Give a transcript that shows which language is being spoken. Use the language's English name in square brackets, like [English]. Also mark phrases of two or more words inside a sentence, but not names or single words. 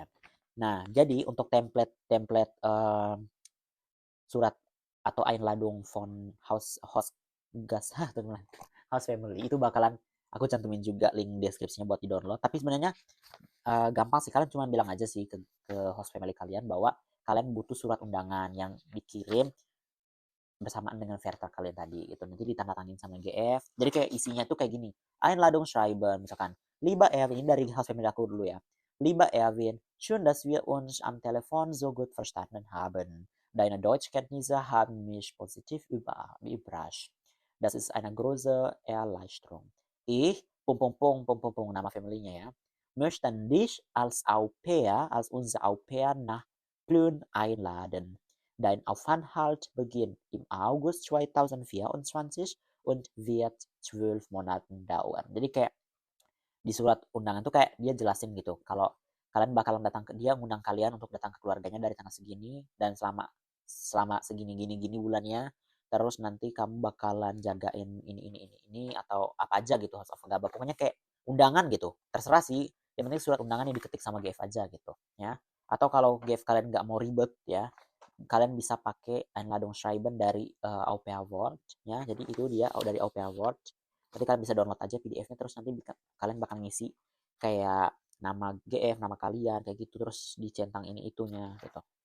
[Indonesian] Nah, jadi untuk template surat atau [German] Einladung von Host Gas [Indonesian] teman [English] House Family [Indonesian] itu bakalan aku cantumin juga link deskripsinya buat di download. Tapi sebenarnya gampang sih, kalian cuma bilang aja sih ke [English] host family [Indonesian] kalian bahwa kalian butuh surat undangan yang dikirim bersamaan dengan Vertra kalian tadi gitu. Nanti ditandatangin sama GF. Jadi kayak isinya tuh kayak gini. [German] Einladung schreiben misalkan. [Indonesian] Lieber Erwin, dari house family aku dulu ya. [German] Lieber Erwin, schön, dass wir uns am Telefon so gut verstanden haben. Deine Deutschkenntnisse haben mich positiv überrascht. Das ist eine große Erleichterung. Ich, [Indonesian] nama familynya ya, [German] möchten dich als Au pair, als unser Au pair nach Plön einladen. Dein Aufenthalt beginnt im August 2024 und wird 12 Monaten dauern. [Indonesian] Jadi kayak di surat undangan tuh kayak dia jelasin gitu kalau kalian bakalan datang ke dia, ngundang kalian untuk datang ke keluarganya dari tanggal segini dan selama segini gini bulannya, terus nanti kamu bakalan jagain ini atau apa aja gitu, [English] house of Gaba. [Indonesian] Pokoknya kayak undangan gitu, terserah sih, yang penting surat undangan yang diketik sama GF aja gitu ya. Atau kalau GF kalian nggak mau ribet ya, kalian bisa pakai Einladungsschreiben dari AUPA Word ya. Jadi itu dia dari AUPA Word. Nanti kalian bisa download aja PDF-nya, terus nanti kalian bakal ngisi kayak nama GF, nama kalian kayak gitu, terus dicentang ini itunya gitu.